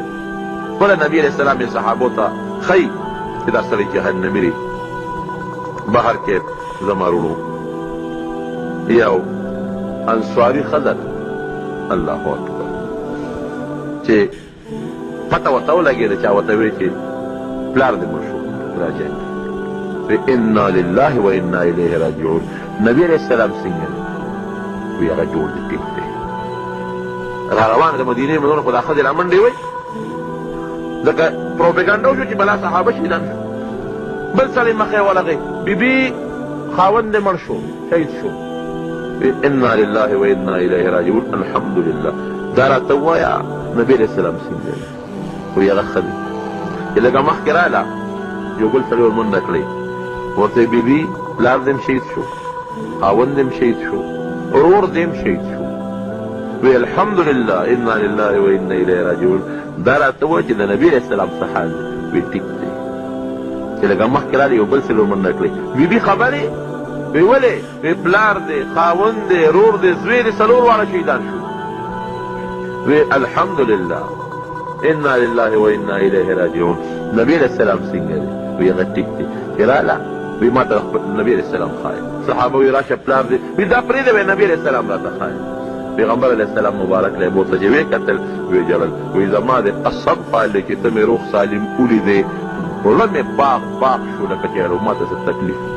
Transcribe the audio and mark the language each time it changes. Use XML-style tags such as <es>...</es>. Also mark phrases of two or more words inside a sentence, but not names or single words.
<ps>خپله نبي</ps> <ar>علیه السلام</ar> <ps>یې صحابو ته ښیي چې دا سړی جهنمي دی. بهر کې زما وروڼو یو انصاري ښځه ده،</ps> <ar>الله اکبر،</ar> <ps>چې پته ورته ولګېده چا ورته ویل چې پلار دې مړ شو</ps> <ar>راجع انا لله و انا الیه راجعون.</ar> <ps>نبي</ps> <ar>علیه السلام</ar> <ps>څنګه دی؟ وی هغه جوړ دی ټیک دی. را روانه د مدینې منوره خو دا ښځې را منډې وی ځکه پروپیګنډا وشو چې بلا صحابه شهیدان شو. بل سړی مخې ولغی بیبي خاوند دې مړ شو، شهید شو.</ps> <ar>انا لله و انا الیه راجعون.</ar> <ps>الحمدلله دا راته ووایه نبي</ps> <ar>علیہ السلام</ar> <ps>څنګه دی؟ وایي هغه ښه دی. چې لږه مخکې راله یو بل سړي ورمنډه کړې، ورته یې بیبي پلار دې هم شهید شو، خاوند دې هم شهید شو، ورور دې هم شهید شو.</ps> <ar>وی الحمدلله انا لله و انا الیه راجعون.</ar> <ps>دا راته ووایه چې د نبي</ps> <ar>علیہ السلام</ar> <ps>څه حال دی؟ وی ټیک دی. چې لږه مخکې راله یو بل سړي ورمنډه کړې، بیبي خبرې؟ وی ولې؟ وی پلار دې، خاوند دې، رور دې، زوی دې، څلور واړه شهیدان شو.</ps> <ar>وی الحمدلله انا لله و انا الیه راجعون.</ar> <ps>نبی</ps> <ar>علیہ السلام</ar> <ps>څنګه دی؟ وی هغه ټیک دی. چې راله وی ما ته نبی</ps> <ar>علیہ السلام</ar> <ps>ښایي. صحابه وی راشه پلار دې، وی دا پرېږده وی نبی</ps> <ar>علیہ السلام</ar> <ps>راته ښایي. پیغمبر</ps> <ar>علیہ السلام</ar> <ps>مبارک له بوته چې وی کتل وی جړل، وی زما د قسم پالې چې ته مې روغ سالم ولیدې، زړه مې باغ باغ شو لکه چې ما ته څه تکلیف وي.</ps>